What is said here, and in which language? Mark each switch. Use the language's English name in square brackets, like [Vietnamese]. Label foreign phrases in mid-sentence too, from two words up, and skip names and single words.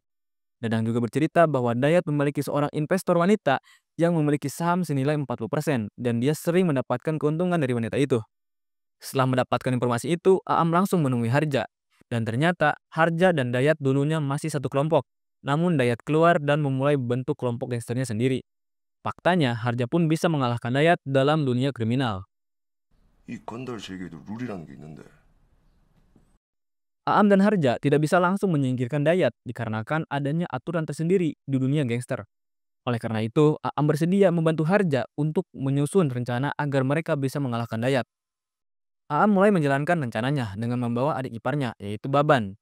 [Indonesian] Dadang juga bercerita bahwa Dayat memiliki seorang investor wanita yang memiliki saham senilai 40% dan dia sering mendapatkan keuntungan dari wanita itu. Setelah mendapatkan informasi itu, Aam langsung menemui Harja. Dan ternyata Harja dan Dayat dulunya masih satu kelompok. Namun Dayat keluar dan memulai bentuk kelompok gangsternya sendiri. Faktanya, Harja pun bisa mengalahkan Dayat dalam dunia kriminal. [Korean] 이 건달 세계에도 룰이라는 게 있는데 [Indonesian] Aam dan Harja tidak bisa langsung menyingkirkan Dayat dikarenakan adanya aturan tersendiri di dunia gangster. Oleh karena itu, Aam bersedia membantu Harja untuk menyusun rencana agar mereka bisa mengalahkan Dayat. Aam mulai menjalankan rencananya dengan membawa adik iparnya, yaitu Baban.